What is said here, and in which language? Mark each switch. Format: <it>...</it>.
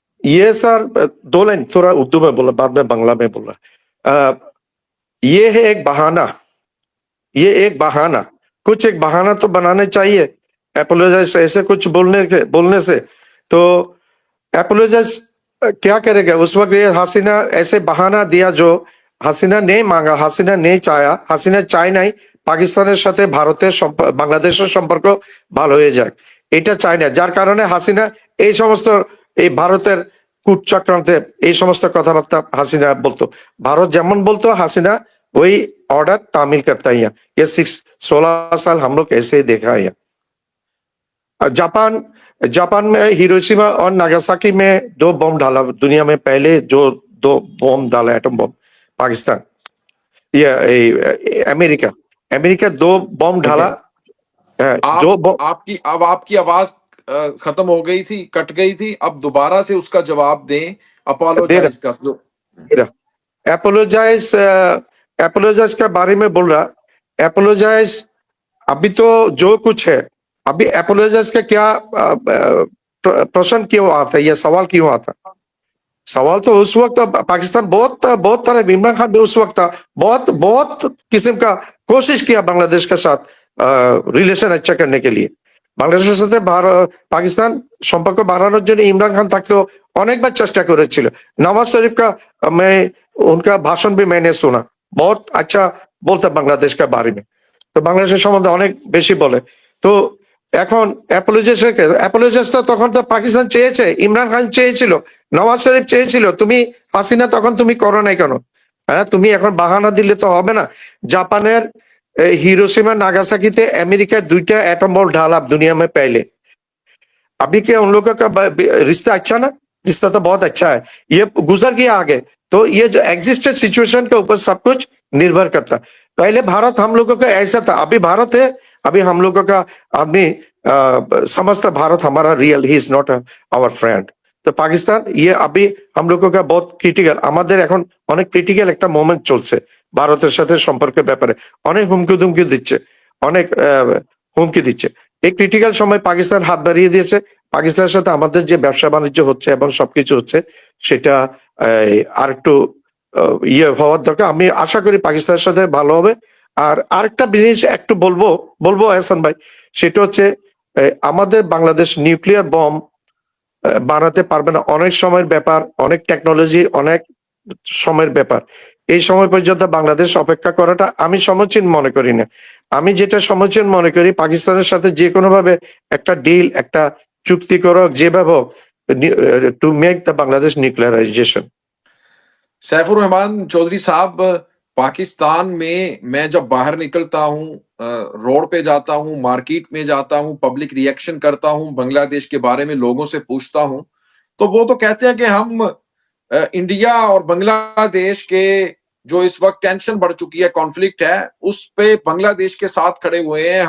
<hi>ये सर, दो लाइन थोड़ा उर्दू में बोला, बाद में बांग्ला में बोला। ये है एक बहाना, ये एक बहाना, कुछ एक बहाना तो बनाने चाहिए एपोलोजाइज ऐसे कुछ बोलने से। तो एपोलोजाइज क्या करेगा उस वक्त? ये हसीना ऐसे बहाना दिया जो</hi> <bn>হাসিনা নেই মাঙ্গা, হাসিনা নেই চায়া, হাসিনা চায় নাই পাকিস্তানের সাথে ভারতের বাংলাদেশের সম্পর্ক ভালো হয়ে যাক, এটা চায় না। যার কারণে হাসিনা এই সমস্ত এই ভারতের কূট চক্রান্তে এই সমস্ত কথাবার্তা হাসিনা বলতো। ভারত যেমন বলতো হাসিনা</bn> <hi>वही ऑर्डर तामील करता है यहाँ। ये 16 साल हम लोग ऐसे ही देखा है यहाँ। जापान जापान में हिरोशिमा और नागासाकी में 2 बम डाला, दुनिया में पहले जो 2 बम डाला एटम बम पाकिस्तान, ये अमेरिका अमेरिका 2 बम डाला। जो आपकी आवाज खत्म हो गई थी, कट गई थी। अब दोबारा से उसका जवाब दें अपोलोजाइज का। एपोलोजाइज एपोलोजाइज के बारे में बोल रहा। एपोलोजाइज अभी तो जो कुछ है, अभी एपोलोजाइज का क्या प्रश्न क्यों आता है, यह सवाल क्यों आता? सवाल तो उस वक्त पाकिस्तान बहुत तरह, इमरान खान भी उस वक्त था, बहुत किस्म का कोशिश किया बांग्लादेश के साथ रिलेशन अच्छा करने के लिए।</hi> <bn>বাংলাদেশের সাথে পাকিস্তান সম্পর্ক বাড়ানোর জন্য ইমরান খান থাকতেও অনেকবার চেষ্টা করেছিল।</bn> <hi>नवाज शरीफ का मैं उनका भाषण भी मैंने सुना, बहुत अच्छा बोलता बांग्लादेश के बारे में।</hi> <bn>তো বাংলাদেশের সম্বন্ধে অনেক বেশি বলে। তো এখন অ্যাপোলোজাইজ তো তখন তো পাকিস্তান চেয়েছে, ইমরান খান চেয়েছিল, নওয়াজ শরীফ চেয়েছিল, তুমি হাসিনা তখন তুমি করো নাই কেন? হ্যাঁ, তুমি এখন বাহানা দিলে তো হবে না।</bn> <hi>জাপানের हिरोशिमा नागासाकी थे अमेरिका 2टा एटम बम डाला दुनिया में पहले। अभी क्या उन लोगों का रिश्ता अच्छा ना? रिश्ता तो बहुत अच्छा है, ये गुजर गया आगे। तो ये जो एग्जिस्टेड सिचुएशन के ऊपर सब कुछ निर्भर करता। पहले भारत हम लोगों का ऐसा था, अभी भारत है, अभी हम लोगों का आदमी समझता भारत हमारा real,</hi> <en>He is not our friend.</en> <hi>तो पाकिस्तान ये अभी हम लोगों का बहुत क्रिटिकल,</hi> <bn>আমাদের এখন অনেক ক্রিটিক্যাল একটা মোমেন্ট চলছে ভারতের সাথে সম্পর্কের ব্যাপারে। অনেক হুমকি দিচ্ছে, অনেক হুমকি দিচ্ছে। এই ক্রিটিক্যাল সময় পাকিস্তান হাত বাড়িয়ে দিয়েছে। পাকিস্তানের সাথে আমাদের যে ব্যবসা বাণিজ্য হচ্ছে এবং সবকিছু হচ্ছে সেটা আর একটু ইয়ে হওয়ার দরকার। আমি আশা করি পাকিস্তানের সাথে ভালো হবে। আর আরেকটা জিনিস একটু বলবো এহসান ভাই, সেটা হচ্ছে আমাদের বাংলাদেশ নিউক্লিয়ার বম বানাতে পারবে না, অনেক সময়ের ব্যাপার, অনেক টেকনোলজি, অনেক সময়ের ব্যাপার। এই সময় পর্যন্ত বাংলাদেশ অপেক্ষা করাটা আমি সমীচীন মনে করি না। আমি যেটা সমীচীন মনে করি, পাকিস্তানের সাথে যে কোনো ভাবে একটা ডিল, একটা চুক্তি করো, যেভাবে হোক,</bn> <en>To make the Bangladesh nuclearization.</en> <hi>Saifur Rahman Chaudhary साहब, पाकिस्तान में मैं जब बाहर निकलता हूँ, रोड पे जाता हूँ, मार्केट में जाता हूँ, पब्लिक रिएक्शन करता हूँ, बांग्लादेश के बारे में लोगों से पूछता हूँ, तो वो तो कहते हैं कि हम इंडिया और बांग्लादेश के जो इस वक्त टेंशन बढ़ चुकी है, कॉन्फ्लिक्ट है, उस पे बांग्लादेश के साथ खड़े हुए हैं।</hi>